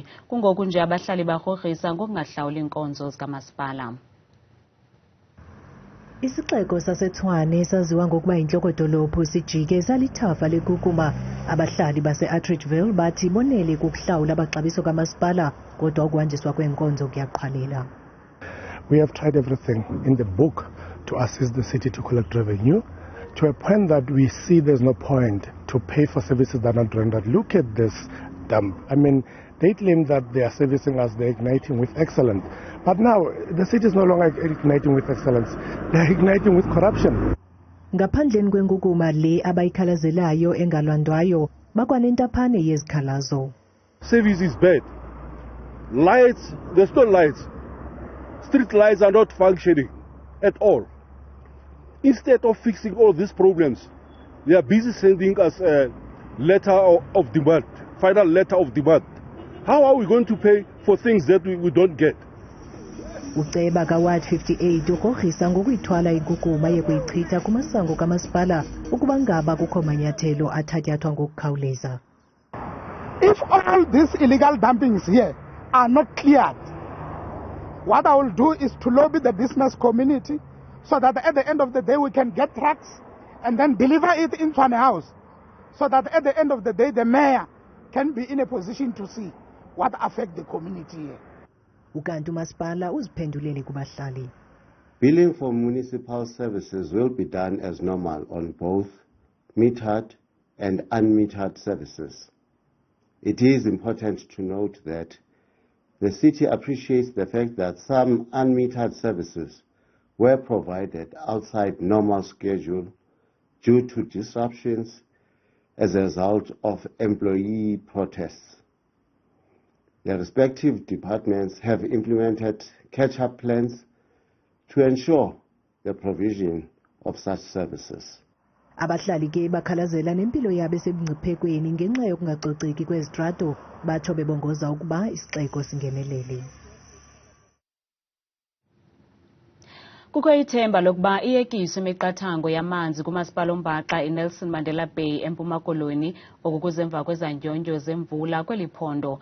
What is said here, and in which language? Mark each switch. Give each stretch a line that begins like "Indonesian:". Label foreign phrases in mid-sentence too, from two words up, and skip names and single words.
Xhosa: Kungoku nje abahlali Bagrogrisa ngokungahlawuli inkonzo zikamasipala. Isixeko saseTshwane saziwa ngokuba yinhlokodolophu sijike salithafa lenkunkuma. Abahlali base-Atteridgeville bathi bonele kukuhlawula amaxabiso kamasipala kodwa ukuhanjiswa kwenkonzo kuyaqhwalela.
English: We have tried everything in the book to assist the city to collect revenue to a point that we see there's no point to pay for services that are not rendered. Look at this dump. I mean, they claim that they are servicing us, they're igniting with excellence. But now, the city is no longer igniting with excellence. They're igniting with corruption.
Xhosa: Ngaphandleni kwenkukuma le abayikhalazelayo engalwandwayo bakwanentaphane yezikhalazo.
English: Service is bad. Lights, there's no lights. Street lights are not functioning at all. Instead of fixing all these problems, they are busy sending us a letter of demand, final letter of demand. How are we going to pay for things that we don't get?
Xhosa: Uceba kaWard 58 ugrogrisa ngokuyithwala inkunkuma yekuyichitha kumasango kamasipala ukuba ngaba kukho manyathelo athatyathwa ngokukhawuleza.
English: If all these illegal dumpings here are not cleared, what I will do is to lobby the business community so that at the end of the day we can get trucks and then deliver it in Tshwane House, so that at the end of the day the mayor can be in a position to see what affect the community here.
Xhosa: Ukanti umasipala uziphendulele kubahlali.
English: Billing for municipal services will be done as normal on both metered and unmetered services. It is important to note that the city appreciates the fact that some unmetered services were provided outside normal schedule due to disruptions as a result of employee protests. The respective departments have implemented catch-up plans to ensure the provision of such services.
Xhosa: Abahlali ke bakhalazela nempilo yabo esebungciphekweni ngenxa yokungaxoxeki kwezitrato batsho bebongoza ukuba isixeko singenelele. Kukho ithemba lokuba iyekiswe imiqathango yamanzi kumasipala ombaxa eNelson Mandela Bay empuma Koloni okukuzemva kwezandyondyo zemvula kweli phondo.